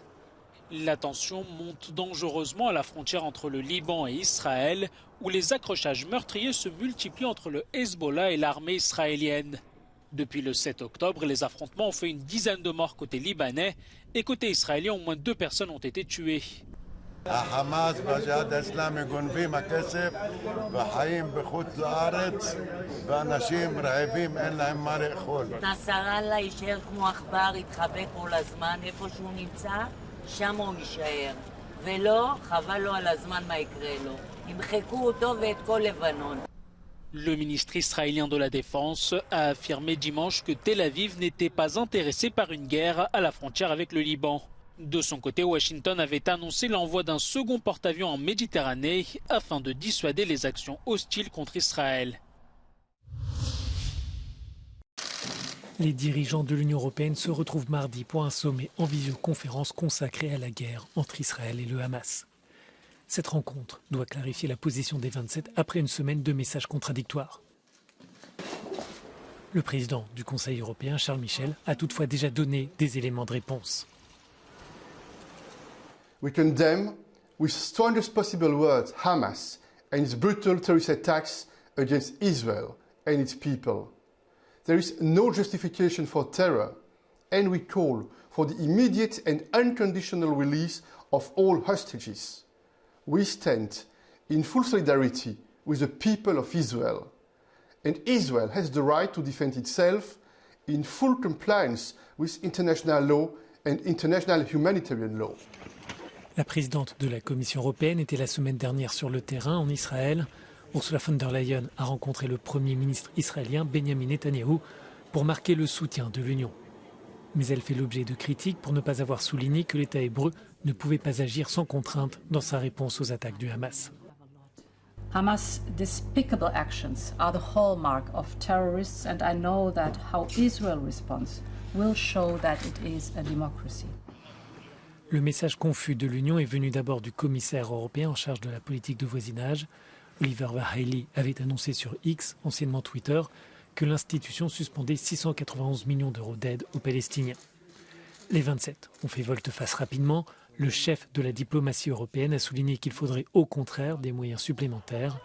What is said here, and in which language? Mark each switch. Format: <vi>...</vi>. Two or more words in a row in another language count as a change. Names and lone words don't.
<fr>La tension monte dangereusement à la frontière entre le Liban et Israël, où les accrochages meurtriers se multiplient entre le Hezbollah et l'armée israélienne. Depuis le 7 octobre, les affrontements ont fait une dizaine de morts côté libanais et côté israélien, au moins 2 personnes ont été tuées.</fr> <he>שם הוא יישאר, ולא, חבל לו על הזמן מה יקרה לו. ימחקו אותו ואת כל לבנון.</he> <fr>Le ministre israélien de la Défense a affirmé dimanche que Tel Aviv n'était pas intéressé par une guerre à la frontière avec le Liban. De son côté, Washington avait annoncé l'envoi d'un second porte-avions en Méditerranée afin de dissuader les actions hostiles contre Israël. Les dirigeants de l'Union européenne se retrouvent mardi pour un sommet en visioconférence consacré à la guerre entre Israël et le Hamas. Cette rencontre doit clarifier la position des 27 après une semaine de messages contradictoires. Le président du Conseil européen, Charles Michel, a toutefois déjà donné des éléments de réponse.</fr> <en>We condemn with strongest possible words Hamas and its brutal terrorist attacks against Israel and its people. there is no justification for terror, and we call for the immediate and unconditional release of all hostages. We stand in full solidarity with the people of Israel, and Israel has the right to defend itself in full compliance with international law and international humanitarian law.</en> <fr>La présidente de la Commission européenne était la semaine dernière sur le terrain en Israël. Ursula von der Leyen a rencontré le Premier ministre israélien Benjamin Netanyahou pour marquer le soutien de l'Union. Mais elle fait l'objet de critiques pour ne pas avoir souligné que l'État hébreu ne pouvait pas agir sans contrainte dans sa réponse aux attaques du Hamas.</fr> <en>Hamas' despicable actions are the hallmark of terrorists, and I know that how Israel responds will show that it is a democracy.</en> <fr>Le message confus de l'Union est venu d'abord du commissaire européen en charge de la politique de voisinage. Oliver Várhelyi avait annoncé sur X, anciennement Twitter, que l'institution suspendait 691 millions d'euros d'aide aux Palestiniens. Les 27 ont fait volte-face rapidement. Le chef de la diplomatie européenne a souligné qu'il faudrait au contraire des moyens supplémentaires.</fr>